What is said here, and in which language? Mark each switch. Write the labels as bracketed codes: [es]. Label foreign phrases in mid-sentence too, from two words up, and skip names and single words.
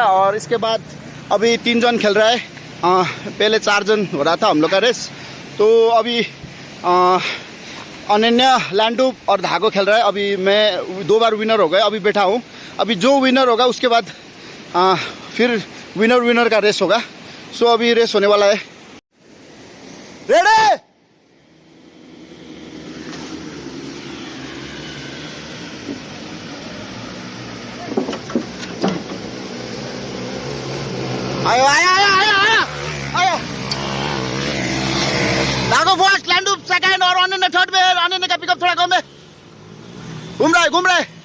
[hi] और इसके बाद अभी 3 जन खेल रहा है। पहले 4 जन हो रहा था हम लोग का रेस, तो अभी अनन्या, लैंडू और धागो खेल रहा है। अभी मैं 2 बार विनर हो गया, अभी बैठा हूँ। अभी जो विनर होगा उसके बाद फिर विनर का रेस होगा। सो अभी रेस होने वाला है। [ne] रेडी, आयो आयो आयो आयो आयो आयो। [hi] धागो फर्स्ट, लैंडू सेकंड और अनन्या थर्ड में। अनन्या का पिकअप थोड़ा कम है, घूम रहा है।